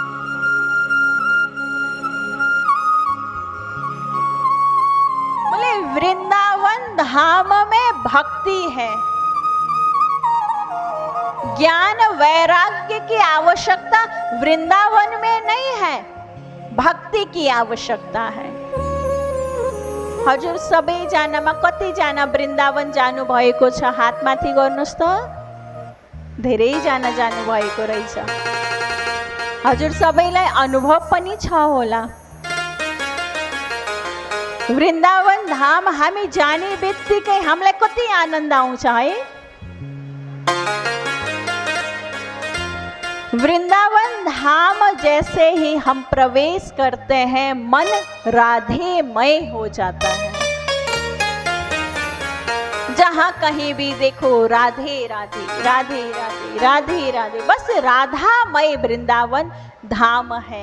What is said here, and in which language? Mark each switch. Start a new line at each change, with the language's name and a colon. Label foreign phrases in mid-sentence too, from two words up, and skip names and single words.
Hindi: बोले, वृंदावन धाम में भक्ति है, ज्ञान वैराग्य की आवश्यकता वृंदावन में नहीं है, भक्ति की आवश्यकता है।
Nepali: हजुर सबै जनामा कतिजना वृन्दावन जानु भएको छ? हातमाथि गर्नुस् त। धेरै जना जानु भएको रहेछ। हजुर सबैलाई अनुभव पनि छ होला। वृन्दावन धाम हामी जाने बित्तिकै हामीलाई कति आनन्द आउँछ है।
Hindi: वृंदावन धाम जैसे ही हम प्रवेश करते हैं, मन राधेमय हो जाता है। जहाँ कहीं भी देखो राधे राधे राधे राधे राधे राधे, बस राधामय वृंदावन धाम है।